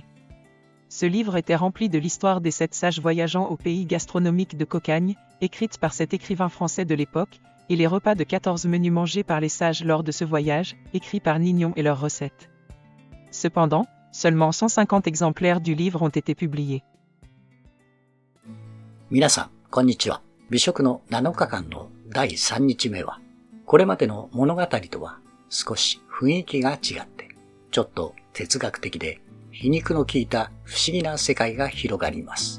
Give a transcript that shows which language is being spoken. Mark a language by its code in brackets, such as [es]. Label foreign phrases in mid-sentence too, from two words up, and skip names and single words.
[fr] Ce livre était rempli de l'histoire des 7 sages voyageant au pays gastronomique de Cocagne, écrite par cet écrivain français de l'époque, et les repas de 14 menus mangés par les sages lors de ce voyage, écrits par Nignon et leurs recettes. Cependant, seulement 150 exemplaires du livre ont été publiés. [ja] 皆さん、こんにちは。美食の7日間の第3日目は、これまでの物語とは少し雰囲気が違って、ちょっと哲学的で皮肉の効いた不思議な世界が広がります。